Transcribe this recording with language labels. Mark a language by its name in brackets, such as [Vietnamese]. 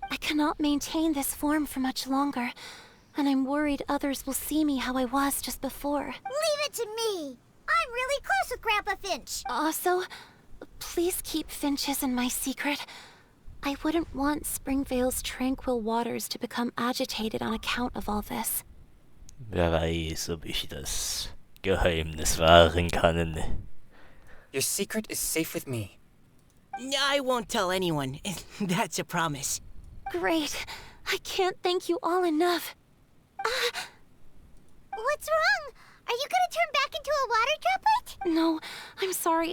[English] I cannot maintain this form for much longer, and I'm worried others will see me how I was just before. Leave it to me. I'm really close with Grandpa Finch. Also, please keep Finch's and my secret? I wouldn't want Springvale's tranquil waters to become agitated on account of all this. [German] Wer weiß, ob ich das Geheimnis wahren kann. [English] Your secret is safe with me. I won't tell anyone. That's a promise. Great. I can't thank you all enough. What's wrong? Are you gonna turn back into a water droplet? No, I'm sorry.